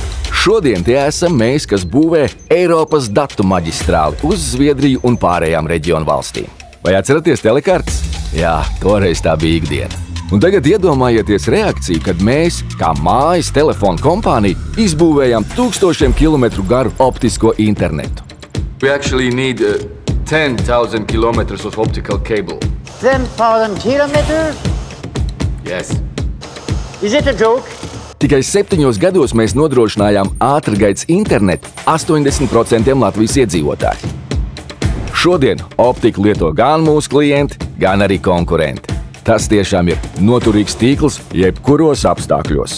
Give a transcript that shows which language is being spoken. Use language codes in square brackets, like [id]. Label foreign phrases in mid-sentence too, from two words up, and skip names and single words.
[lv] Šodien tie esam mēs, kas būvē Eiropas datu maģistrāli uz Zviedriju un pārējām reģionu valstīm. Vai atceraties telekartes? Jā, toreiz tā bija ikdiena. Un tagad iedomājieties reakciju, kad mēs, kā mājas telefonu kompānija, izbūvējām 1000 kilometru garu optisko internetu. [en] We actually need 10,000 kilometers of optical cable. 10,000 kilometers? Yes. Is it a joke? [lv] Tikai 7 gados mēs nodrošinājām ātrgaitas internetu 80% Latvijas iedzīvotāji. Šodien optiku lieto gan mūsu klienti, gan arī konkurenti. Tas tiešām ir noturīgs tīkls jebkuros apstākļos.